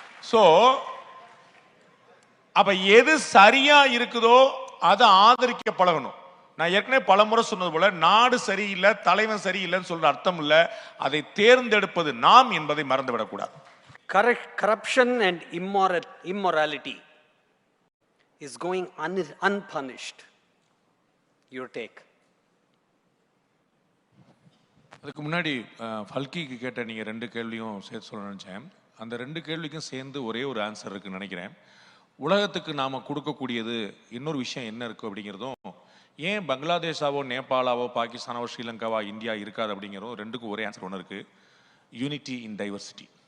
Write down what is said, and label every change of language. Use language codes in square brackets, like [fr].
[ta] So அப்ப எது சரியா இருக்குதோ அதை ஆதரிக்க பழகணும். நான் ஏற்கனவே பலமுறை சொன்னது போல நாடு சரியில்லை, தலைவன் சரியில்லைன்னு சொல்ற அர்த்தம் இல்லை, அதை தேர்ந்தெடுப்பது நாம் என்பதை மறந்துவிடக்கூடாது. [en] Corruption and immorality is going unpunished. Your take? [ta] அதுக்கு முன்னாடி ஃபல்கிக்கு கேட்ட நீங்க 2 கேள்வியும் சேர்த்து சொல்ல நினைச்சேன். அந்த 2 கேள்விக்கும் சேர்ந்து ஒரே ஒரு ஆன்சர் இருக்குன்னு நினைக்கிறேன். உலகத்துக்கு நாம கொடுக்கக்கூடியது இன்னொரு விஷயம் என்ன இருக்கு அப்படிங்கிறதும், ஏன் பங்களாதேஷாவோ நேபாளாவோ பாகிஸ்தானாவோ ஸ்ரீலங்காவா இந்தியா இருக்காது அப்படிங்கிறதும் 2க்கும் ஒரே ஆன்சர் ஒன்று இருக்கு: [en] Unity in diversity.